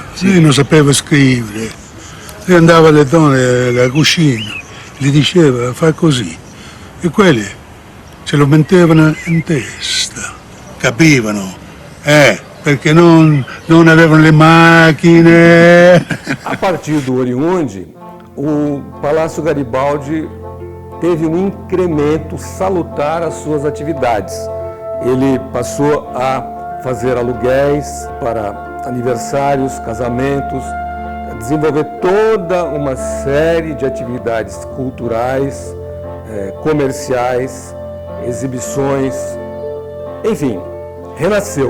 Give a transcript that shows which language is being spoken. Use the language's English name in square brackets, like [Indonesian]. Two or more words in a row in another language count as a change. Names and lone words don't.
[Italian] Lei non sapeva scrivere. Lei andava alle donne alla cucina, gli diceva fa così. E quelli ce lo mettevano in testa. Capivano. Perché non avevano le macchine. [Portuguese] A partir do Oriundi, o Palácio Garibaldi teve um incremento salutar às suas atividades. Ele passou a fazer aluguéis para aniversários, casamentos, a desenvolver toda uma série de atividades culturais, comerciais, exibições, enfim, renasceu.